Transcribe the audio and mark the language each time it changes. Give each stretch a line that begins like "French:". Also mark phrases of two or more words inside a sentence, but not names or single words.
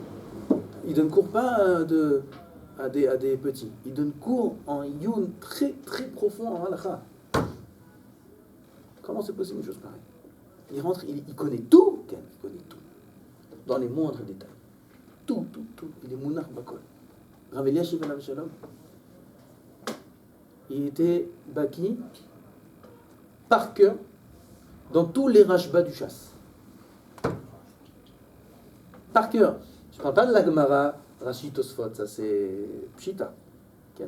French: Il donne cours pas à des petits. Il donne cours en yun très très profond en halakha. Comment c'est possible une chose pareille? Il rentre, il connaît tout, il connaît tout. Dans les moindres détails. Tout. Il est
Hebrew: מונח בכל.
French: Rav Eliashiv ben Shalom. Il était baki par cœur dans tous les rashbas du chasse. Par cœur. Je ne parle pas de la Gemara, Rashi Tosfot, ça c'est Pshita. Okay.